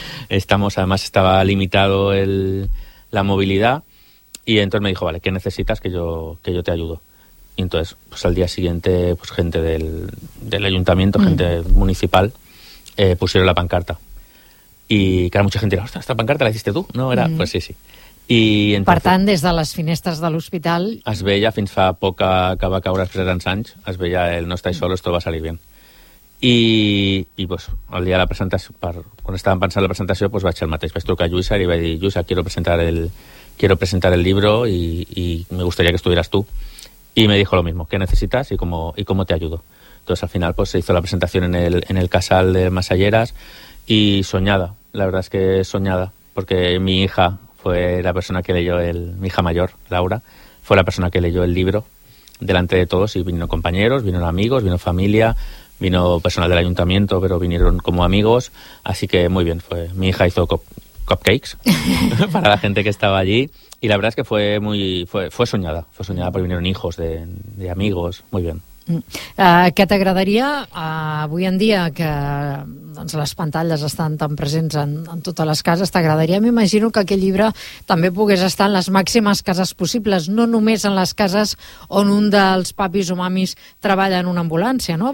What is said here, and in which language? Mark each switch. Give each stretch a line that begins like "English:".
Spanish: Además estaba limitado la movilidad, y entonces me dijo, vale, ¿qué necesitas? Que yo te ayudo. Y entonces, pues al día siguiente, pues gente del ayuntamiento, gente municipal, pusieron la pancarta. Y claro, mucha gente dirá, ostras, esta pancarta la hiciste tú, ¿no? Era, pues sí.
Catalan: I, entonces, per tant, des de les finestres de l'hospital... Es veia, fins fa poc que va caure després de tants anys, es veia el no estàs sol,
Spanish: esto va salir bien.
Catalan: I pues, el dia de la presentació, quan estàvem pensant la presentació, pues, vaig ser el mateix. Vaig trucar a Lluïsa i li vaig dir, Lluïsa,
Spanish: quiero presentar el libro y me gustaría que estuvieras tú. Y me dijo lo mismo, ¿qué necesitas y cómo te ayudo? Entonces al final pues se hizo la presentación en el casal de Masalleras y soñada, la verdad es que soñada, porque mi hija fue la persona que leyó mi hija mayor, Laura, fue la persona que leyó el libro delante de todos y vino compañeros, vino amigos, vino familia, vino personal del ayuntamiento, pero vinieron como amigos, así que muy bien, fue mi hija hizo cupcakes para la gente que estaba allí. Y la verdad es que fue soñada, porque vinieron hijos de amigos, muy bien.
Catalan: Què t'agradaria avui en dia, que doncs, les pantalles estan tan presents en totes les cases, t'agradaria, m'imagino, que aquest llibre també pogués estar en les màximes cases possibles, no només en les cases on un dels papis o mamis treballa en una ambulància, no?